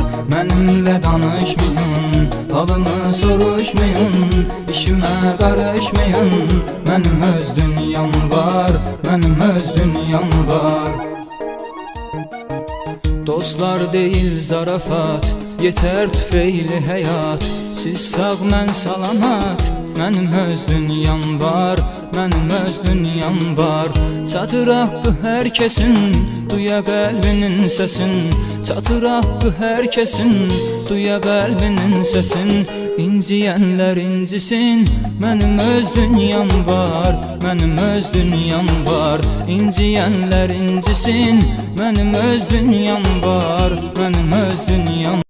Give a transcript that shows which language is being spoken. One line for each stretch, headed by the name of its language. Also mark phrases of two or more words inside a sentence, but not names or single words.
Turkish: Benimle danışmayın, halımı soruşmayın, işime karışmayın. Benim öz dünyam var, benim öz dünyam var. Dostlar değil zarafat, yeter tüfeyle hayat.
Azerbaijani: Siz sağ mən salamat,
Turkish: benim öz dünyam var, benim öz dünyam var.
Azerbaijani: Çatır haqqı hər kəsin, duya qəlbinin səsin. Çatır haqqı hər kəsin, duya qəlbinin səsin. İnciyənlər incisin,
Turkish: benim öz dünyam var, benim öz dünyam var.
Azerbaijani: İnciyənlər incisin,
Turkish: benim öz dünyam var, benim öz dünyam.